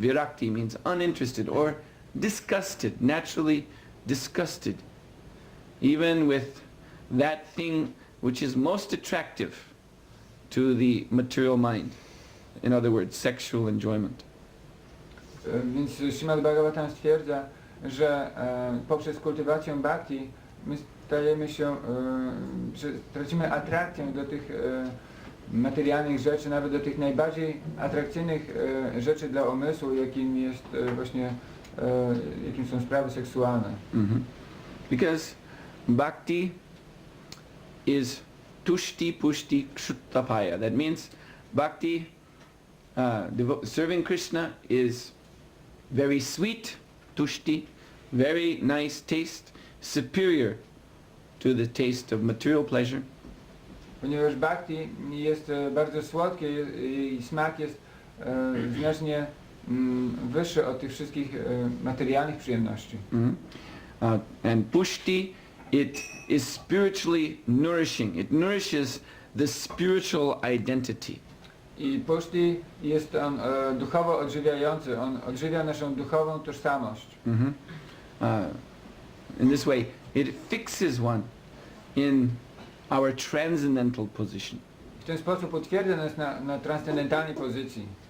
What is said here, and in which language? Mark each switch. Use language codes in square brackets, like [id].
[en] Virakti means uninterested or disgusted, naturally disgusted, even with that thing which is most attractive to the material mind. In other words, sexual enjoyment. [pl] Więc Śrīmad-Bhāgavatam stwierdza, że poprzez kultywację bhakti my stajemy się, że tracimy atrakcję do tych materialnych rzeczy, nawet do tych najbardziej atrakcyjnych rzeczy dla umysłu, jakim jest właśnie jakim są sprawy seksualne. [en] Because bhakti is tushti pushti kshuttapaya. That means bhakti, serving Krishna, is very sweet, tushti, very nice taste, superior to the taste of material pleasure. [pl] Ponieważ bhakti jest bardzo słodkie i smak jest znacznie wyższy od tych wszystkich materialnych przyjemności. [en] And pushti, it is spiritually nourishing. It nourishes the spiritual identity. [pl] I pushti jest on duchowo odżywiający, on odżywia naszą duchową tożsamość. [en] In this way, it fixes one in our transcendental position. [pl] W ten sposób utwierdza nas na transcendentalnej pozycji.